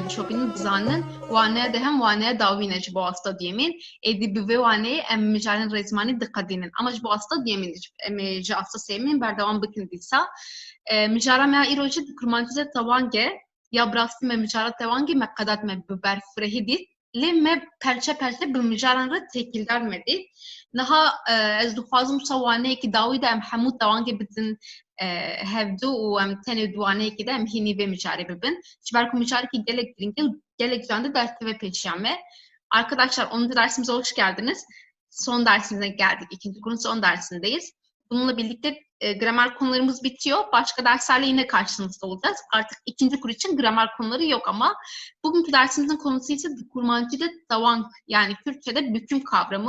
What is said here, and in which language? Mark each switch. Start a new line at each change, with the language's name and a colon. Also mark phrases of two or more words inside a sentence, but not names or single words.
Kurdish: dişopînin bizanin waneya dehem waneya dawî ji bo asta diyemîn êdî bi vê waneyê em mijarên rêzmanî diqedînin ama ji bo asta diyemîn em ê ji asta sêmîn berdewam bikin dîsa mijara me ya îro jî di kurmancî de tewange ya bi rastî me mijara tewangê me qedet me bi berfirehî dît lê me perçe bi mijaran re têkildar me dît. Niha ez dixwazim wisa waneyekî dawî de em hemû tewangê bidin hevdû û em tenê du waneyekî de em hînî vê mijarê bibin. Ji ber ku mijarekî gelek giring e gelek can ders ve pêşiyan me.
Turkish: Arkadaşlar 10. dersimize hoş geldiniz. Son dersimize geldik. İkinci kurun son dersindeyiz. Bununla birlikte gramer konularımız bitiyor. Başka derslerle yine karşınızda olacağız. Artık ikinci kur için gramer konuları yok ama bugünkü dersimizin konusu ise kurmancıda tawang yani Kürtçe'de büküm kavramı.